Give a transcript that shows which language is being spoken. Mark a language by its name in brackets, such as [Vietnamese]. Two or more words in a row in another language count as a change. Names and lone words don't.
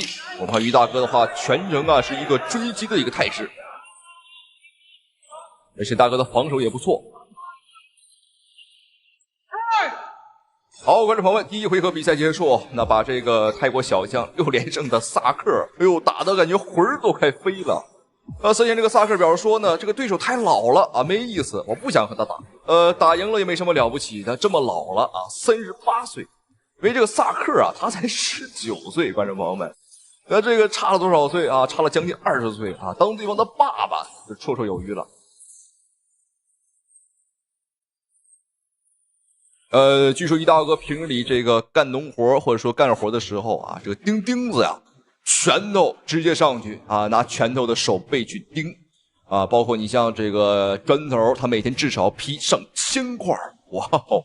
[Chinese] 我們看於大哥的話，全程是一個追擊的一個態勢，而且大哥的防守也不錯。好，觀眾朋友們，第一回合比賽結束，那把這個泰國小將6連勝的薩克，打得感覺魂兒都快飛了。雖然這個薩克表示說呢，這個對手太老了沒意思，我不想和他打。打贏了也沒什麼了不起的，這麼老了38 歲。因為這個薩克他才19歲，觀眾朋友們，這個差了多少歲差了將近20歲當對方的爸爸就綽綽有餘了。據說於大哥平日裡這個幹農活或者說幹活的時候這個釘子呀，拳頭直接上去拿拳頭的手背去釘包括你像這個磚頭，他每天至少劈上1000塊，哇哦！